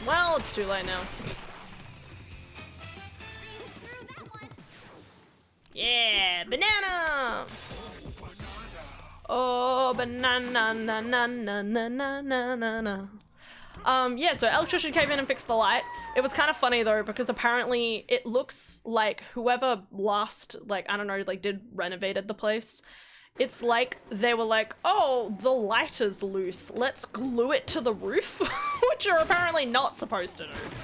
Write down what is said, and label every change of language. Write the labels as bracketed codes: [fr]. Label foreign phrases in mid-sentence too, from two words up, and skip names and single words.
[en] Well, it's too late now. Yeah, banana! Oh, banana, na na na na na na na. Yeah, so electrician came in and fixed the light. It was kind of funny though, because apparently it looks like whoever last, like, I don't know, like renovated the place. It's like they were like, oh, the light is loose. Let's glue it to the roof, which you're apparently not supposed to do.